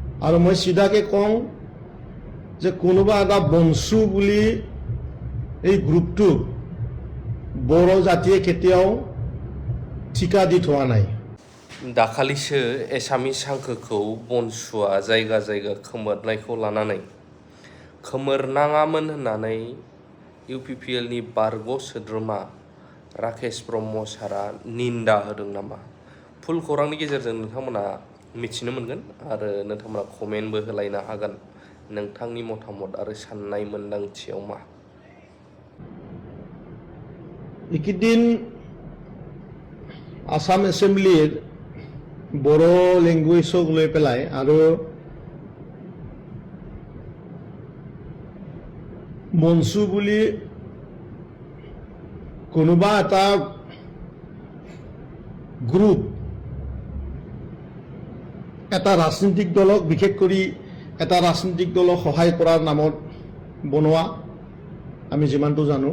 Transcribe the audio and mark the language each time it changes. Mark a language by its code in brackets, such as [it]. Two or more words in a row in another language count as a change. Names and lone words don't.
[as] আৰু মই চিধাকে কওঁ যে কোনোবা এটা বনচু বুলি এই গ্ৰুপটোক बर' জাতিয়ে কেতিয়াও ঠিকা দি থোৱা নাই। [brx] दाखालिसो एसामिस हांखोखौ बनसुआ जायगा जायगा खोमोरनायखौ लानानै खोमोरनाङामोन होननानै इउपिपिएलनि बारग' सोद्रोमा राकेश ब्रह्म सारा निन्दा होदों नामा? फुल खौरांनि गेजेरजों नोंथांमोना मिथिनो मोनगोन आरो नोंथांमोना कमेन्टबो होलायनो हागोन नोंथांनि मतामत आरो साननाय मोन्दांथियाव मा। [as] এইকেইদিন আসাম এছেম্বলিৰ বড়ো লেংগুৱেজক লৈ পেলাই আৰু মনচু বুলি কোনোবা এটা গ্ৰুপ এটা ৰাজনৈতিক দলক বিশেষ কৰি এটা ৰাজনৈতিক দলক সহায় কৰাৰ নামত বনোৱা আমি যিমানটো জানো।